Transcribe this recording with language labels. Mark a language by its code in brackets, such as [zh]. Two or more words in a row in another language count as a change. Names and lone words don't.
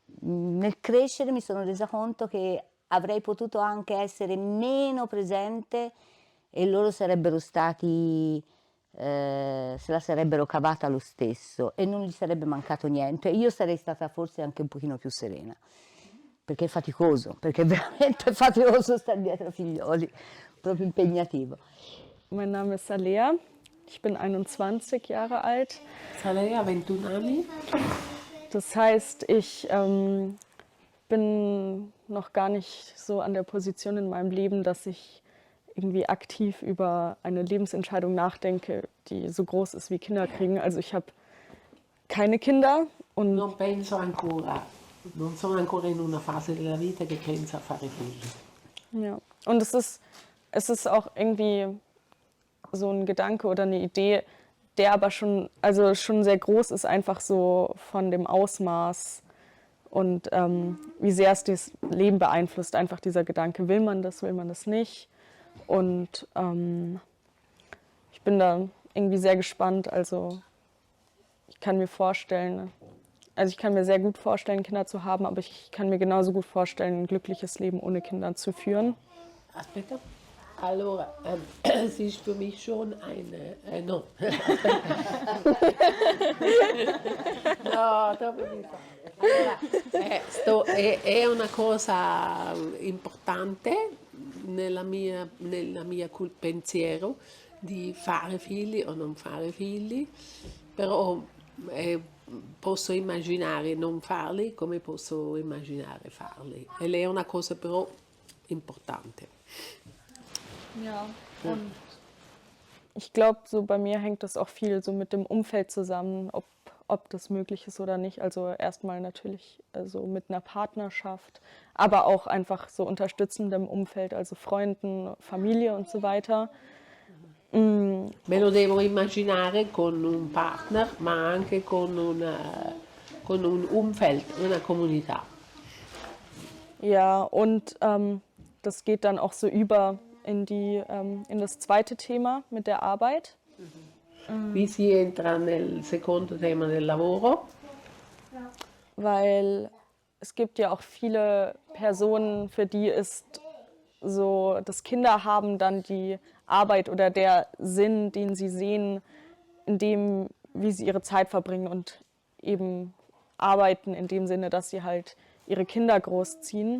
[it] Nel crescere mi sono resa conto che avrei potuto anche essere meno presente e loro sarebbero stati, se la sarebbero cavata lo stesso e non gli sarebbe mancato niente. Io sarei stata forse anche un pochino più serena, perché è faticoso, perché è veramente faticoso stare dietro ai figlioli, proprio impegnativo. [de] Mein Name ist Alea, ich bin 21 Jahre alt. [it] Salea, 21 anni. [de] Das heißt, ich bin noch gar nicht so an der Position in meinem Leben, dass ich irgendwie aktiv über eine Lebensentscheidung nachdenke, die so groß ist wie Kinder kriegen. Also ich habe keine Kinder und [it] Non penso ancora, non sono ancora in una fase della vita che pensa a fare figli. [de] ja. Und es ist auch irgendwie so ein Gedanke oder eine Idee, der aber schon, also schon sehr groß ist, einfach so von dem Ausmaß und wie sehr es das Leben beeinflusst, einfach dieser Gedanke, will man das nicht? Und ich bin da irgendwie sehr gespannt, also ich kann mir vorstellen, also ich kann mir sehr gut vorstellen, Kinder zu haben, aber ich kann mir genauso gut vorstellen, ein glückliches Leben ohne Kinder zu führen. [it] Aspetta. Allora, [de] es ist für mich schon eine, [it] no, no, dopo mi fa. Allora, è una cosa importante nella mia pensiero di fare figli o non fare figli, però posso immaginare non farli come posso immaginare farli. Ed è una cosa però importante. [de] Ja, und ich glaube, so bei mir hängt das auch viel so mit dem Umfeld zusammen, ob das möglich ist oder nicht. Also erstmal natürlich also mit einer Partnerschaft, aber auch einfach so unterstützendem Umfeld, also Freunden, Familie und so weiter. [it] Me lo devo immaginare con un partner, ma anche con un Umfeld, una comunità. [de] Ja, und das geht dann auch so über in das zweite Thema mit der Arbeit. [it] Qui si entra nel secondo tema del lavoro, [de] Weil es gibt ja auch viele Personen, für die ist so das Kinderhaben dann die Arbeit oder der Sinn, den sie sehen, in dem, wie sie ihre Zeit verbringen und eben arbeiten in dem Sinne, dass sie halt ihre Kinder großziehen.